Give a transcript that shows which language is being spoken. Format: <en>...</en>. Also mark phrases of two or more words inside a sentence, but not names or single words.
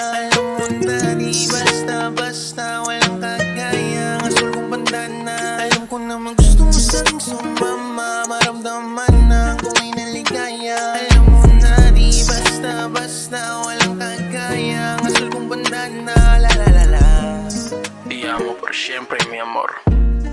<tl>Alam mo na di basta-basta, walang kagaya. Asul kong bandana. Alam ko naman gusto mo sa ring sumama, maramdaman na kung may naligaya. Alam mo na di basta-basta, walang kagaya. Asul kong bandana, la la la la.</tl> <es>Te amo por siempre, mi amor.</es>